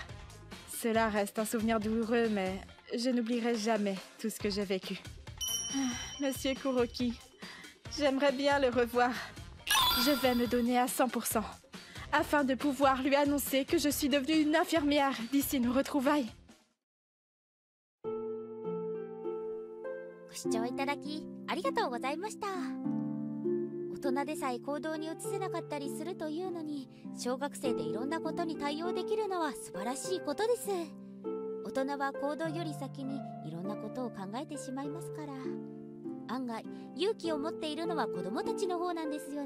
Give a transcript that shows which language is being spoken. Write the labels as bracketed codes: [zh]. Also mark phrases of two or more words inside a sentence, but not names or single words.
[fr] Cela reste un souvenir douloureux, mais je n'oublierai jamais tout ce que j'ai vécu. Monsieur Kuroki, j'aimerais bien le revoir. Je vais me donner à 100%, afin de pouvoir lui annoncer que je suis devenue une infirmière d'ici nos retrouvailles. [ja] ご視聴いただきありがとうございました。大人でさえ行動に移せなかったりするというのに、小学生でいろんなことに対応できるのは素晴らしいことです。大人は行動より先にいろんなことを考えてしまいますから、案外勇気を持っているのは子供たちの方なんですよね。